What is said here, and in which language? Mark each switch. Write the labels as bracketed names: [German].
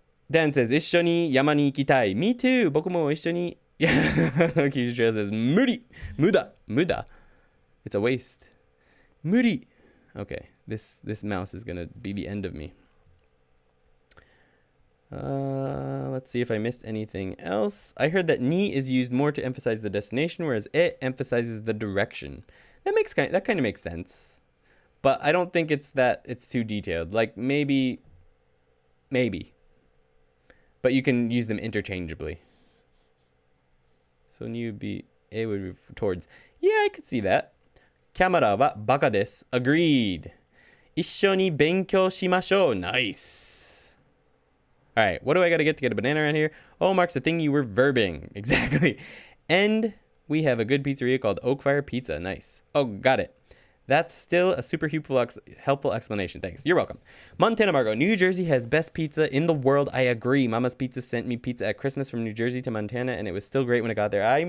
[English] Dan says, [Japanese] 一緒に山に行きたい. [English] Me too. [Japanese] 僕も一緒に [English] Kyushu Trail says, 無理. Muda. It's a waste. 無理.Okay. This mouse is going to be the end of me. Let's see if I missed anything else. I heard that ni is used more to emphasize the destination, whereas e emphasizes the direction. That kind of makes sense. But I don't think it's too detailed. Like maybe. But you can use them interchangeably. So ni would be, e would be towards. Yeah, I could see that. [Japanese] Kamara wa baka desu. [English] Agreed. [Japanese] 一緒に勉強しましょう. [English] Nice. All right, what do I got to get a banana around here? O marks the thing you were verbing. Exactly. And we have a good pizzeria called Oakfire Pizza. Nice. Oh, got it. That's still a super helpful explanation. Thanks. You're welcome. Montana Margo. New Jersey has best pizza in the world. I agree. Mama's Pizza sent me pizza at Christmas from New Jersey to Montana, and it was still great when it got there.